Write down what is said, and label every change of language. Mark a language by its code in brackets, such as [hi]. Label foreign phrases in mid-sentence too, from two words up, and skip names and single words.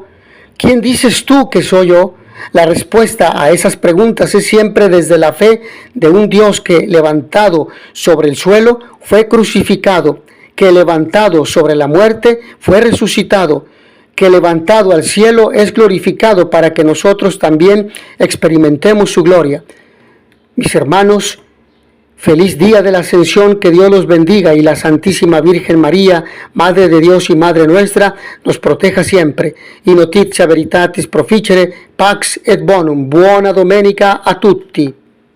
[es] ¿Quién dices tú que soy yo? La respuesta a esas preguntas es siempre desde la fe de un Dios que, levantado sobre el suelo, fue crucificado, que levantado sobre la muerte fue resucitado, que levantado al cielo es glorificado para que nosotros también experimentemos su gloria. Mis hermanos, feliz día de la Ascensión, que Dios los bendiga y la Santísima Virgen María, Madre de Dios y Madre nuestra, nos proteja siempre. [la] In notitia veritatis proficere, pax et bonum. [it] Buona domenica a tutti.